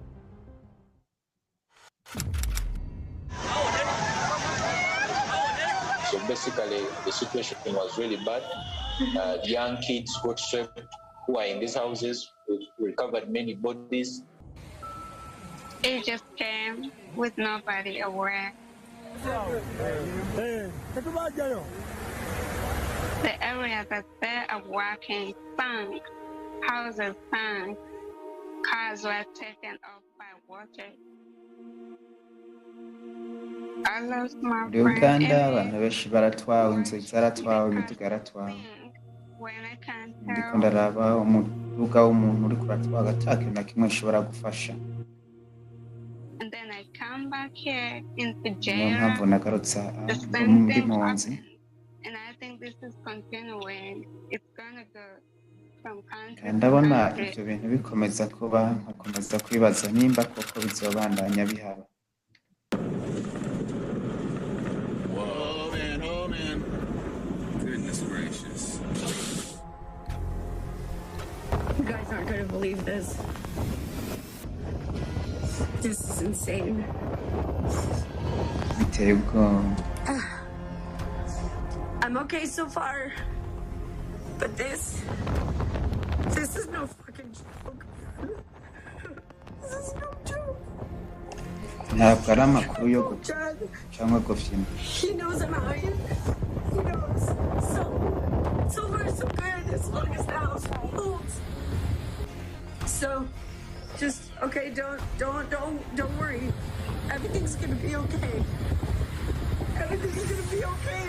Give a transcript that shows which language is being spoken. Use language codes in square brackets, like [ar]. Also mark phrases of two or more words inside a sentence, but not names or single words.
[en] So basically, the situation was really bad. Young kids got trapped who are in these houses. We recovered many bodies. It just came with nobody aware. The area that they are working sank, houses sank, cars were taken off by water. [rn] Muri Uganda abantu benshi baratwawe, inzu zaratwawe, imiduga yaratwawe. Ndiko ndaraba umuduga w'umuntu uri kuratwaga ata kintu na kimwe ushobora gufasha. Niyo mpamvu nagarutse muri Mpunzi. Ndabona ibyo bintu bikomeza kuba, nkakomeza kwibaza nimba koko bizobandanya bihaba. [en] You guys aren't going to believe this. This is insane. [rn] Biteye ubwoba. [en] I'm okay so far. But this is no fucking joke. This is no joke. [rn] Ntabwo ari amakuru yo guca cyangwa gufyina. [en] He knows I'm out here. He knows. So far so good as long as the house holds. So, just okay. Don't worry. Everything's gonna be okay. Everything's gonna be okay.